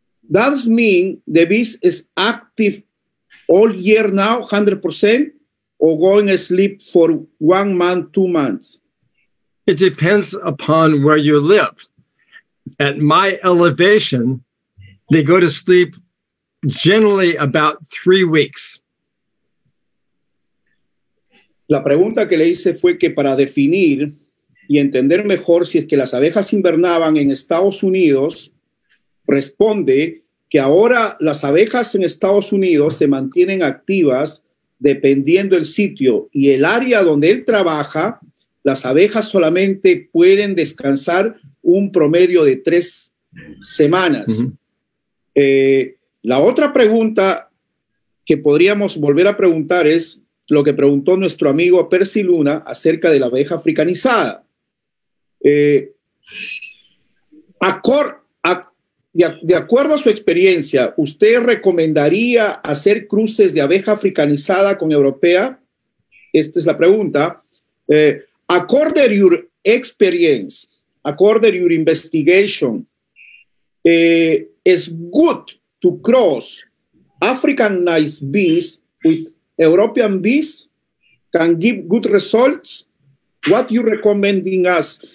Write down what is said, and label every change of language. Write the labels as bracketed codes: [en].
[en] Does mean the bees is active all year now, 100%, or going to sleep for 1 month, 2 months? It depends upon where you live. At my elevation, they go to sleep generally about 3 weeks. [es] La pregunta que le hice fue que para definir y entender mejor si es que las abejas invernaban en Estados Unidos, responde que ahora las abejas en Estados Unidos se mantienen activas dependiendo del sitio y el área donde él trabaja, las abejas solamente pueden descansar un promedio de 3 semanas. Uh-huh. La otra pregunta que podríamos volver a preguntar es lo que preguntó nuestro amigo Percy Luna acerca de la abeja africanizada. De acuerdo a su experiencia, ¿usted recomendaría hacer cruces de abeja africanizada con europea? Esta es la pregunta. [en] According to your experience, according to your investigation, is good to cross Africanized bees with European bees? Can give good results? What you recommending us?